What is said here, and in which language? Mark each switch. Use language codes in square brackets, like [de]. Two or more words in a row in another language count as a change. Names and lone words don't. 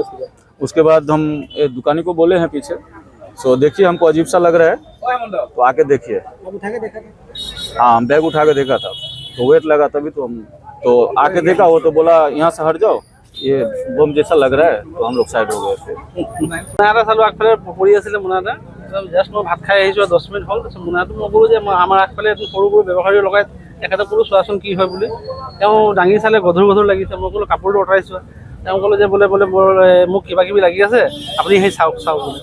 [hi] उसके बाद हम दुकानी को बोले हैं पीछे, सो देखिए हमको अजीब सा लग रहा है तो आके देखिए। उठा के देखा था? हाँ बैग उठा के देखा था तो वेट लगा, तभी तो हम तो आके देखा, वो तो बोला यहाँ से हट जाओ, ये बम जैसा लग रहा है, तो हम लोग साइड हो गए थे। [as] মোনাটা চালো আগফালে পৰি আছিলে মোনাটা, জাষ্ট মই ভাত খাই আহিছোঁ 10 মিনিট হ'ল। তাৰপিছত মোনাটো মই ক'লোঁ যে আমাৰ আগফালে এজন সৰু সৰু ব্যৱসায়ী লগাই তেখেতক ক'লোঁ চোৱাচোন কি হয় বুলি। তেওঁ দাঙি চালে গধুৰ গধুৰ লাগিছে। মই ক'লোঁ কাপোৰটো আঁতৰাইছোঁ। তেওঁ ক'লে যে বোলে মোক কিবা কিবি লাগি আছে, আপুনি সেই চাওক বুলি।